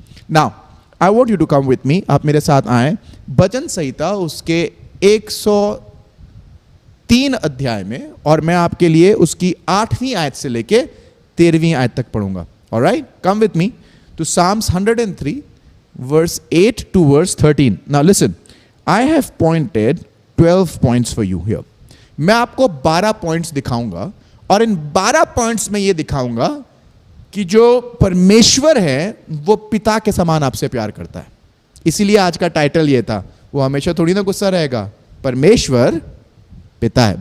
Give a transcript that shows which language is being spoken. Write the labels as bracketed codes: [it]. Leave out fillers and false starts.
[hi] Now I want you to come with मी, आप मेरे साथ आए भजन संहिता उसके 103 अध्याय में, और मैं आपके लिए उसकी 8वीं आयत से लेके 13वीं आयत तक पढ़ूंगा। [en] Alright, come with me to Psalms 103 verse 8 to verse 13. Now listen, I have pointed 12 points for you here. [hi] मैं आपको 12 पॉइंट्स दिखाऊंगा, और इन 12 पॉइंट्स में यह दिखाऊंगा कि जो परमेश्वर है वो पिता के समान आपसे प्यार करता है। इसीलिए आज का टाइटल ये था, वो हमेशा थोड़ी ना गुस्सा रहेगा, परमेश्वर पिता है।